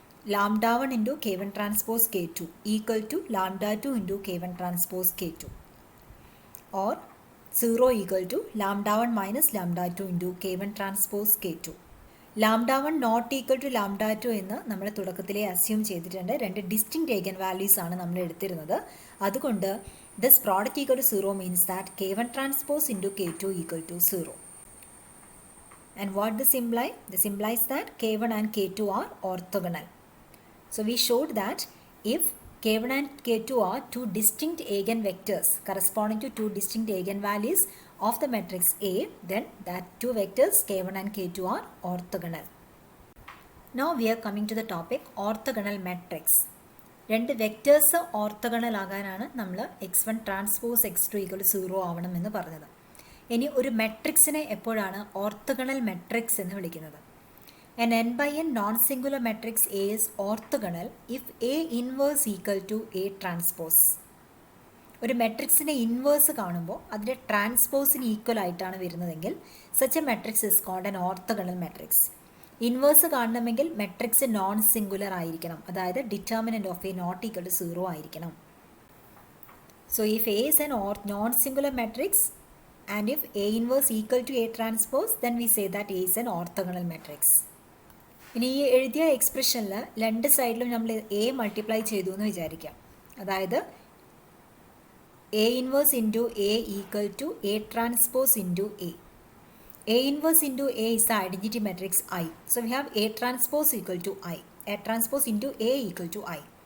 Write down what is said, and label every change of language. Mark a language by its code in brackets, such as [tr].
[en] lambda 1 into k1 transpose k2 equal to lambda 2 into k1 transpose k2, or 0 equal to lambda 1 minus lambda 2 into k1 transpose k2. [ml] Lambda 1 not equal to lambda 2 എന്ന് നമ്മൾ തുടക്കത്തിലെ assume ചെയ്തിട്ടുണ്ട്. രണ്ട് distinct ഏഗൻ values ആണ് നമ്മൾ എടുത്തിരുന്നത്. അതുകൊണ്ട് [en] this product equal to 0 [ml] means that k1 transpose into k2 equal to 0. [en] And what this imply? This implies that k1 and k2 are orthogonal. So we showed that if k1 and k2 are two distinct eigenvectors corresponding to two distinct eigenvalues of the matrix A, then that two vectors k1 and k2 are orthogonal. Now we are coming to the topic orthogonal matrix. [ml] രണ്ട് vectors orthogonal ആകാനാണ് നമ്മൾ x1 transpose x2 equal 0 ആവണം എന്ന് പറഞ്ഞത്. ഇനി ഒരു മെട്രിക്സിനെ എപ്പോഴാണ് orthogonal matrix എന്ന് വിളിക്കുന്നത്? [en] An n by n non-singular matrix A is orthogonal if A inverse equal to A transpose. [ml] ഒരു മെട്രിക്സിൻ്റെ ഇൻവേഴ്സ് കാണുമ്പോൾ അതിൻ്റെ ട്രാൻസ്പോസിന് ഈക്വൽ ആയിട്ടാണ് വരുന്നതെങ്കിൽ [en] such a matrix is called an orthogonal matrix. [ml] Inverse കാണണമെങ്കിൽ മെട്രിക്സ് നോൺ സിംഗുലർ ആയിരിക്കണം, അതായത് determinant of A not equal to 0 ആയിരിക്കണം. [en] So if A is an non-singular matrix and if A inverse equal to A transpose, then we say that A is an orthogonal matrix. [ml] ഇനി ഈ എഴുതിയ എക്സ്പ്രഷനിൽ രണ്ട് സൈഡിലും നമ്മൾ എ മൾട്ടിപ്ലൈ ചെയ്തു എന്ന് വിചാരിക്കാം. [en] അതായത് A inverse into A equal to A transpose into A. A inverse into A is the identity matrix I. So we have A transpose equal to I, A transpose into A equal to I.